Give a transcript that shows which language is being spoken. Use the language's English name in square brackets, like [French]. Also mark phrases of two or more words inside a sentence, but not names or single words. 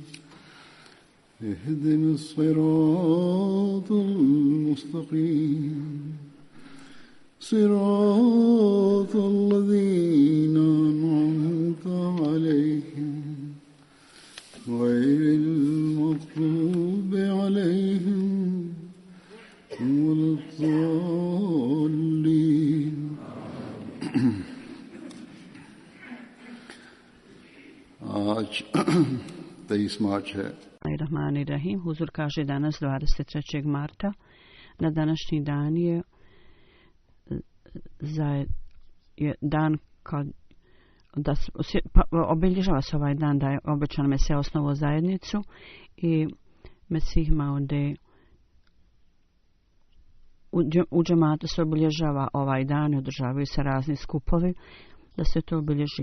[Arabic] اهدنا الصراط المستقيم صراط الذين أنعمت عليهم غير المغضوب عليهم ولا الضالين. [Urdu] آج 23 مارچ ہے. Rahim. [Bosnian] Huzur kaže danas 23. marta. Na današnji dan je dan da obilježava se ovaj dan da je obećano Mesija osnovao zajednicu i Mesih Maude u džematu se obilježava ovaj dan i održavaju se razni skupovi da se to obilježi.